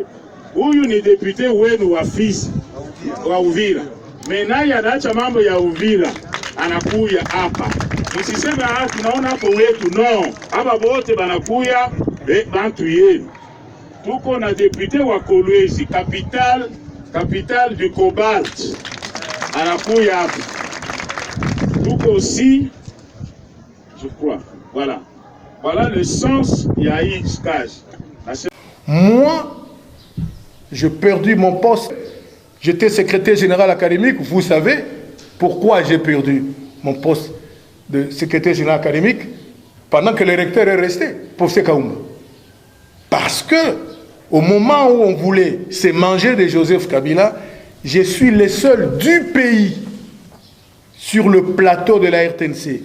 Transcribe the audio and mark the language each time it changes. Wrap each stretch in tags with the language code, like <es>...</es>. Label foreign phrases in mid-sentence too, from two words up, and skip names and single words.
<sw>Huyu ni depute wenu wa Fizi, wa Uvira. Menaye anaacha mambo ya Uvira, anakuya hapa. Msiseme tunaona hapo wetu, no. Hapa wote banakuya bantu yenu. Tuko na depute wa Kolwezi,</sw> <fr>capitale du cobalt,</fr> <sw>anakuya hapa.</sw> <fr>Tuko aussi, je crois, voilà le sens</fr> <sw>ya hii kazi.</sw> <fr>Moi, j'ai perdu mon poste. J'étais secrétaire général académique. Vous savez pourquoi j'ai perdu mon poste de secrétaire général académique pendant que le recteur est resté pour Sekaouma. Parce que au moment où on voulait se manger de Joseph Kabila, je suis le seul du pays sur le plateau de la RTNC.</fr>